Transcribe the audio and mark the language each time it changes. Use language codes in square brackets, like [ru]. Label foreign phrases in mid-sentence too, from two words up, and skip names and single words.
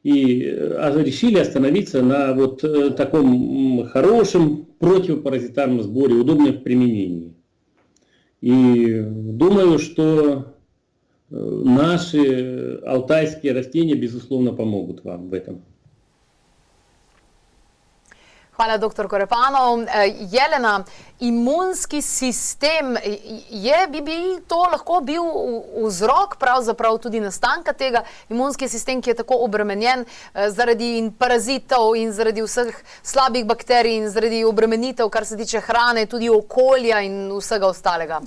[ru] и решили остановиться на вот таком хорошем противопаразитарном сборе, удобном в применении. И думаю, что наши алтайские растения, безусловно, помогут вам в этом. [sl] Hvala, dr. Korepanov. Jelena, imunski sistem, bi to lahko bil vzrok pravzaprav tudi nastanka tega? Imunski sistem, ki je tako obremenjen zaradi parazitov in zaradi vseh slabih bakterij in zaradi obremenitev, kar se tiče hrane, tudi okolja in vsega ostalega.